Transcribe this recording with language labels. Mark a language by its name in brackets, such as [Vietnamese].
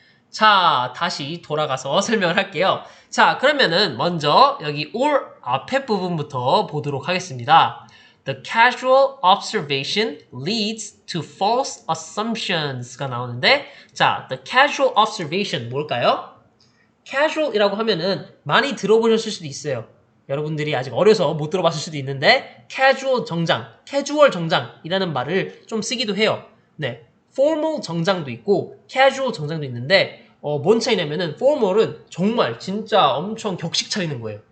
[Korean] 자, 다시 돌아가서 설명을 할게요. 자, 그러면은 먼저 여기 or 앞에 부분부터 보도록 하겠습니다. [English] The casual observation leads to false assumptions가 [Korean] 나오는데 자, [English] the casual observation [Korean] 뭘까요? casual이라고 하면은 많이 들어보셨을 수도 있어요. 여러분들이 아직 어려서 못 들어봤을 수도 있는데 casual 정장이라는 말을 좀 쓰기도 해요. 네, formal 정장도 있고 casual 정장도 있는데 뭔 차이냐면은 formal은 정말 진짜 엄청 격식 차리는 거예요.